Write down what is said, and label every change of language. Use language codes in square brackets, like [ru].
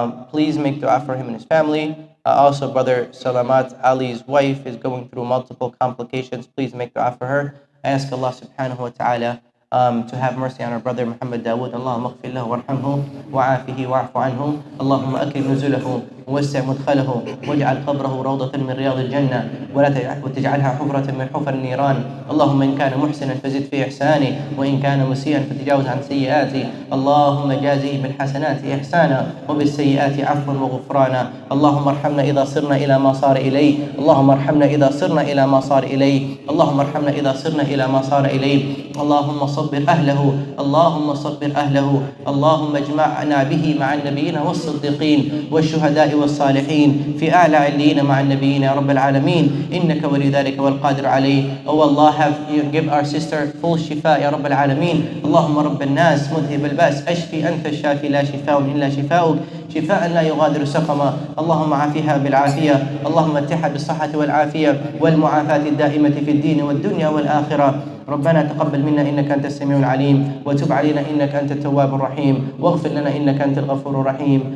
[en] Please make dua for him and his family. Also, Brother Salamat Ali's wife is going through multiple complications. Please make dua for her. I ask Allah subhanahu wa ta'ala to have mercy on our brother Muhammad Dawood. [ar] Allahumma aghfir lahu warhamhu wa'afihi wa'afu anhu. Allahumma akrim nuzulahu ووسع مدخله واجعل قبره روضة من رياض الجنة ولا تجعلها حفرة من حفر النيران. اللهم إن كان محسنا فزد في إحسانه وإن كان مسيئا فتجاوز عن سيئاته. اللهم جازه بالحسنات إحسانا وبالسيئات عفوا وغفرانا. اللهم ارحمنا إذا صرنا إلى ما صار إليه. اللهم ارحمنا إذا صرنا إلى ما صار إليه. اللهم ارحمنا إذا صرنا إلى ما صار إليه. اللهم صبر أهله. اللهم صبر أهله. اللهم اجمعنا به مع النبيين والصديقين والشهداء والصالحين في أعلى عليين مع النبيين يا رب العالمين إنك ولي ذلك والقادر عليه. [en] Oh Allah, have you give our sister full shifa [ar] يا رب العالمين. اللهم رب الناس مذهب البأس أشفي أنت الشافي لا شفاء إلا شفاؤك شفاء لا يغادر سقما. اللهم عافها بالعافية. اللهم اتحها بالصحة والعافية والمعافاة الدائمة في الدين والدنيا والآخرة. ربنا تقبل منا إنك أنت السميع العليم وتب علينا إنك أنت التواب الرحيم واغفر لنا إنك أنت الغفور الرحيم.